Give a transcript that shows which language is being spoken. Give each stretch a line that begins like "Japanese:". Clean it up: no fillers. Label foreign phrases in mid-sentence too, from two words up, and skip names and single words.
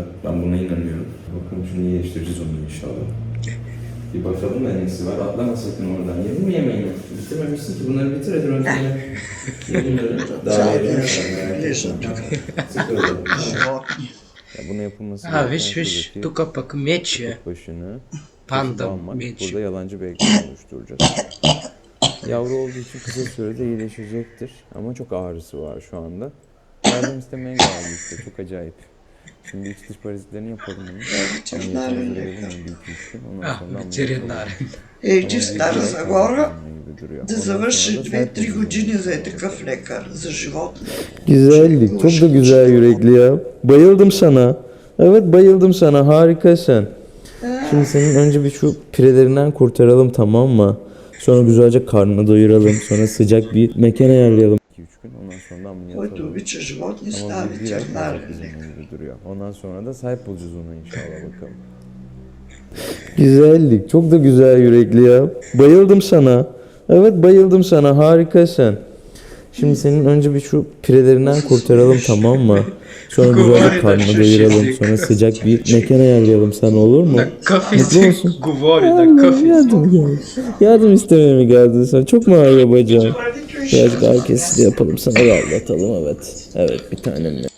Turkish: Ben buna inanıyorum. Bakalım şimdi iyileştireceğiz onu inşallah. Bir bakalım da nesi var. Atlama sakın oradan. Yedin mi yemeğini? Bitirmemişsin ki. Bunları bitir hadi önceden. Bunları daha bunu yapılması
Bulgarian: А, виж, тук пък меч е.
Turkish: Panda meç. Burada yalancı bir ekran oluşturacağız. Yavru olduğu için kısa sürede iyileşecektir. Ama çok ağrısı var şu anda. Yardım istemeye geldi işte. Çok acayip. Şimdi iç dış parazitlerini yapalım.
Bulgarian: Ветеринарен. Че Стара Загора да завърши 2-3 години за такъв лекар за животни.
Turkish: Güzellik. Çok da güzel yürekli ya. Bayıldım sana. Evet bayıldım sana. Harikasın. Şimdi senin önce bir şu pirelerinden kurtaralım, tamam mı? Sonra güzelce karnını doyuralım. Sonra sıcak bir mekan ayarlayalım. 2-3 gün ondan sonra ameliyat
Bulgarian: Който обича животни, става ветеринарен лекар.
Turkish: Ondan sonra da sahip bulacağız ona inşallah bakalım. Güzellik. Çok da güzel yürekli ya. Bayıldım sana. Evet bayıldım sana. Harikasın. Şimdi senin önce bir şu pirelerinden kurtaralım, tamam mı? Sonra güzelce karnını doyuralım. Sonra sıcak bir mekan ayarlayalım sana, olur mu? Mutlu musun? Yardım istemeye mi geldin sen? Çok mu ağrıyor bacağın? Birazcık ağrı kesici yapalım sana, rahatlatalım, evet. Evet bir tanem.